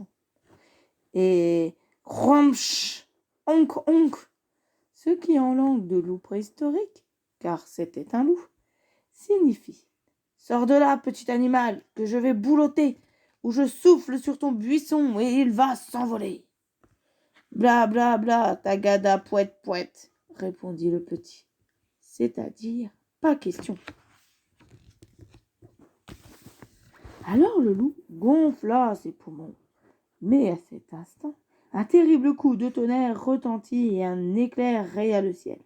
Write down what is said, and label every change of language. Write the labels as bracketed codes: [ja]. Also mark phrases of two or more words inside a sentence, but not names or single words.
[fr] Et cromch, onk, onk, ce qui en langue de loup préhistorique, car c'était un loup, signifie « Sors de là, petit animal, que je vais boulotter, ou je souffle sur ton buisson et il va s'envoler. » Bla bla bla, tagada pouette pouette, répondit le petit. C'est-à-dire, pas question. Alors le loup gonfla ses poumons. Mais à cet instant, un terrible coup de tonnerre retentit et un éclair raya le ciel.